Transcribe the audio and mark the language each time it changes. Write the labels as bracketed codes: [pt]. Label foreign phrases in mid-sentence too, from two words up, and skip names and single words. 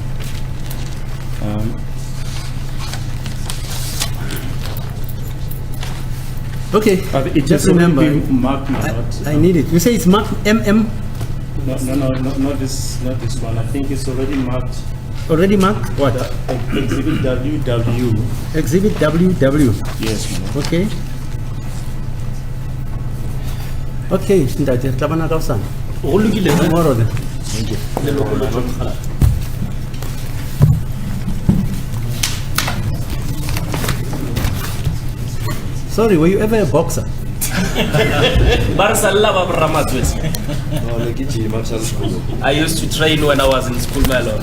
[en] Okay, But it just has already remember, been marked, my lord. I need it. You say it's marked MM, No, not this one. I think it's already marked. already marked? What? Exhibit WW. Exhibit WW. Yes, my lord. Okay. [st] Okay, ntate, tla bana ka hosane. Go lokile, ne? [en] Tomorrow then. [st] Leloko la John. [en] Sorry, were you ever a boxer? [st] Ba re salla ba Ramatswetse. [en] I used to train when I was in school, my lord.